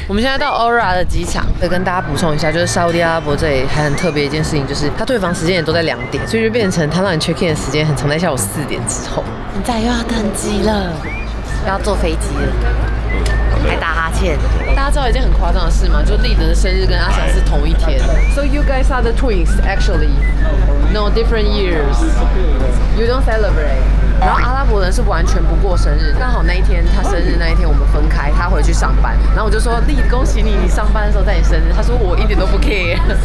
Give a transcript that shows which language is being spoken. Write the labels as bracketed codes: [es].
[zh] 我们现在到 Aura 的机场，再跟大家补充一下，就是沙特阿拉伯这里还很特别一件事情，就是它退房时间也都在2点，所以就变成它让你 check in 的时间很长，在下午4点之后。现在又要登机了，又要坐飞机了，还打哈欠。大家知道一件很夸张的事吗？就立德的生日跟阿翔是同一天。 [en] So you guys are the twins, actually. No, different years. You don't celebrate. [zh] 然后阿拉伯人是完全不过生日，刚好那一天他生日那一天我们分开，他回去上班，然后我就说丽，恭喜你，你上班的时候在你生日。他说我一点都不 care。